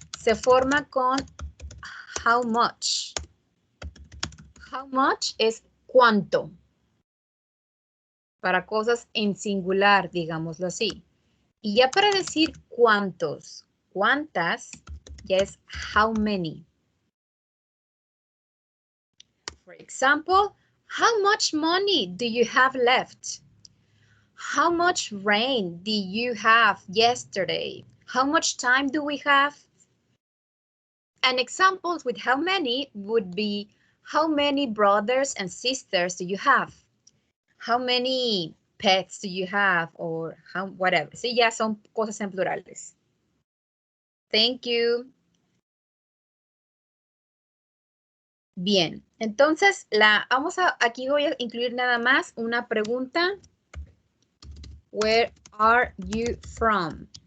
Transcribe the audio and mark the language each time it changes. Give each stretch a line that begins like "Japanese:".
Spanish: Se forma con how much. How much es cuánto. Para cosas en singular, digámoslo así. Y ya para decir cuántos, cuántas, ya es how many.
English: For example, how much money do you have left? How much rain did you have yesterday? How much time do we have? And examples with how many would be, how many brothers and sisters do you have? How many pets do you have? Or how, whatever.
Spanish: Sí, ya son cosas en plurales.
English: Thank you.
Spanish: Bien, entonces aquí voy a incluir nada más una pregunta.
English: Where are you from?